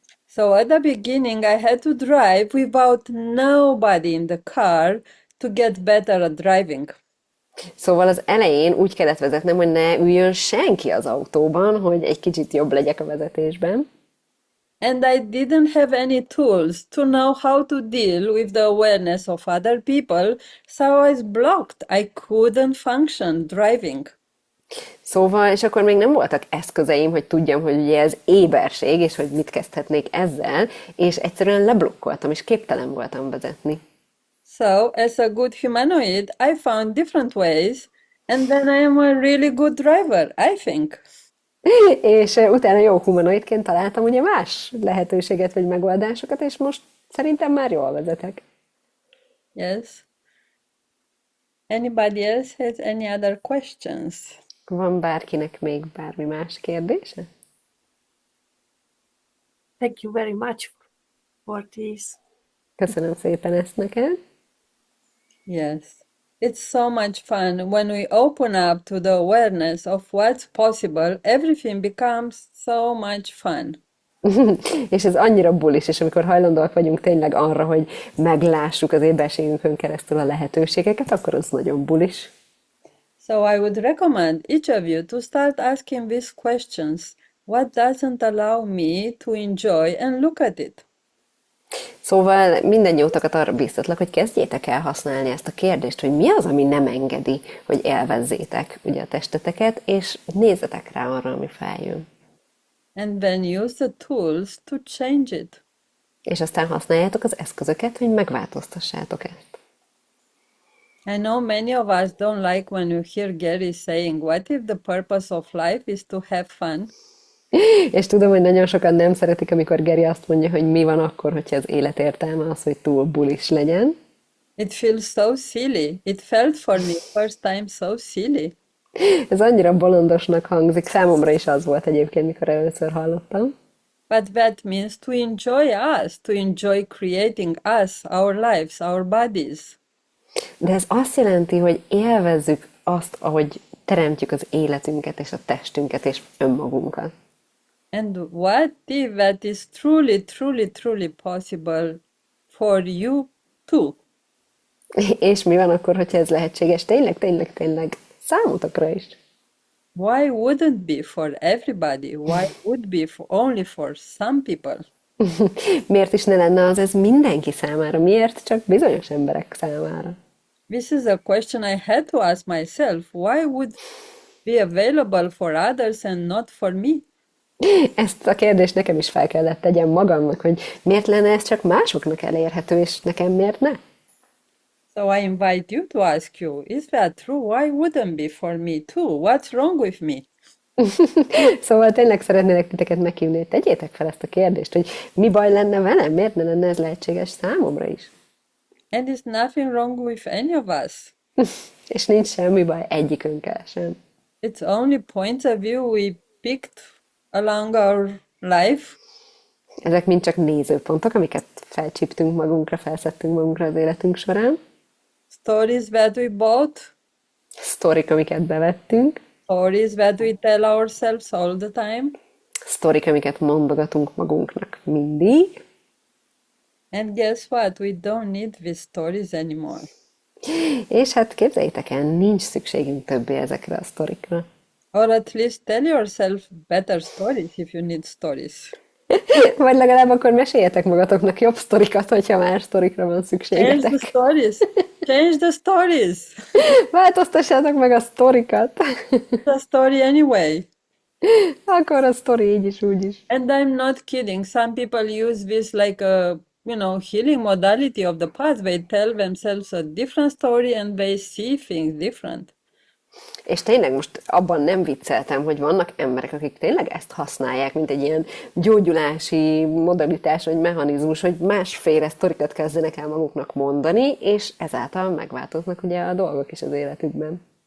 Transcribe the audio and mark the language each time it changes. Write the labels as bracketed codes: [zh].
[en] So at the beginning I had to drive without nobody in the car to get better at driving. [hu] Szóval az elején úgy kellett vezetnem, hogy ne üljön senki az autóban, hogy egy kicsit jobb legyek a vezetésben. [en] And I didn't have any tools to know how to deal with the awareness of other people, so I was blocked. I couldn't function driving. [hu] Szóval, és akkor még nem voltak eszközeim, hogy tudjam, hogy ugye ez éberség, és hogy mit kezdhetnék ezzel, és egyszerűen leblokkoltam, és képtelen voltam vezetni. [en] So, as a good humanoid, I found different ways, and then I am a really good driver, I think. [hu] És utána jó humanoidként találtam ugye más lehetőséget vagy megoldásokat, és most szerintem már jól vezetek. [en] Yes. Anybody else has any other questions? [hu] Van bárkinek még bármi más kérdése? [en] Thank you very much for this. [hu] Köszönöm szépen ezt neked. [en] Yes. It's so much fun when we open up to the awareness of what's possible, everything becomes so much fun. [hu] És ez annyira bulis, és amikor hajlandóak vagyunk tényleg arra, hogy meglássuk az éberségünkön keresztül a lehetőségeket, akkor az nagyon bulis. [en] So I would recommend each of you to start asking these questions. What doesn't allow me to enjoy and look at it? [hu] Szóval minden jótokat arra bíztatlak, hogy kezdjétek el használni ezt a kérdést, hogy mi az, ami nem engedi, hogy élvezzétek ugye a testeteket, és nézzetek rá arra, ami feljön. [en] And then use the tools to change it. [hu] És aztán használjátok az eszközöket, hogy megváltoztassátok ezt. [en] I know many of us don't like when we hear Gary saying, what if the purpose of life is to have fun? [hu] És tudom, hogy nagyon sokan nem szeretik, amikor Geri azt mondja, hogy mi van akkor, hogyha az élet értelme az, hogy túl bulis legyen. [en] It feels so silly. It felt for me first time so silly. [hu] Ez annyira bolondosnak hangzik, számomra is az volt egyébként, mikor először hallottam. [en] But that means to enjoy us, to enjoy creating us, our lives, our bodies. [hu] De ez azt jelenti, hogy élvezzük azt, ahogy teremtjük az életünket és a testünket és önmagunkat. [en] And what if that is truly, truly, truly possible for you too? [hu] És mi van akkor, hogyha ez lehetséges? Tényleg, tényleg, tényleg számotokra is. [en] Why wouldn't be for everybody? Why would be only for some people? [hu] Miért is ne lenne az ez mindenki számára? Miért csak bizonyos emberek számára? [en] This is a question I had to ask myself. Why would be available for others and not for me? [hu] Ezt a kérdést nekem is fel kellett tegyem magamnak, hogy miért lenne ez csak másoknak elérhető, és nekem miért ne? [en] So I invite you to ask you, is that true? Why wouldn't be for me too? What's wrong with me? [hu] Szóval tényleg szeretnélek titeket meghívni, hogy tegyétek fel ezt a kérdést, hogy mi baj lenne velem, miért ne lenne ez lehetséges számomra is? [en] And there's nothing wrong with any of us. [hu] És nincs semmi baj egyikünkkel sem. [en] It's only points of view we picked along our life. [hu] Ezek mind csak nézőpontok, amiket felcsíptünk magunkra, felszettünk magunkra az életünk során. [en] Stories that we bought. [hu] Sztorik, amiket bevettünk. [en] Stories that we tell ourselves all the time. [hu] Sztorik, amiket mondogatunk magunknak mindig. [en] And guess what? We don't need these stories anymore. [hu] És hát képzeljétek el, nincs szükségünk többé ezekre a sztorikra. [en] Or at least tell yourself better stories if you need stories. [hu] Vagy legalább akkor meséljetek magatoknak jobb sztorikat, hogyha más sztorikra van [en] Change the [hu] szükségetek. [en] stories. Change the stories. [hu] Változtassátok meg a sztorikat. [en] The story anyway. [hu] Akkor a sztori így is, úgy is. [en] And I'm not kidding. Some people use this like a, healing modality of the past. They tell themselves a different story and they see things different. [hu] És tényleg most abban nem vicceltem, hogy vannak emberek, akik tényleg ezt használják, mint egy ilyen gyógyulási modalitás, vagy mechanizmus, hogy másféle sztorikat kezdenek el maguknak mondani, és ezáltal megváltoznak ugye a dolgok is az életükben.